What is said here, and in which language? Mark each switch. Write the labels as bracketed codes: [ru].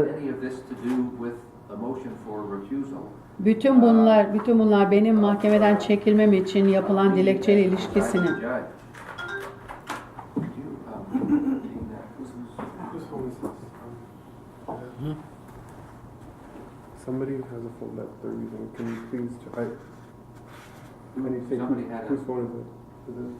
[en] any of this to do with a motion for recusal? [tr] Bütün bunlar benim mahkemeden çekilmem için yapılan dilekçeyle ilişkisini. [en] Judge, could you, repeat that? Somebody has a phone that they're using. Can you please try? I need to take Somebody had whose a, phone is it?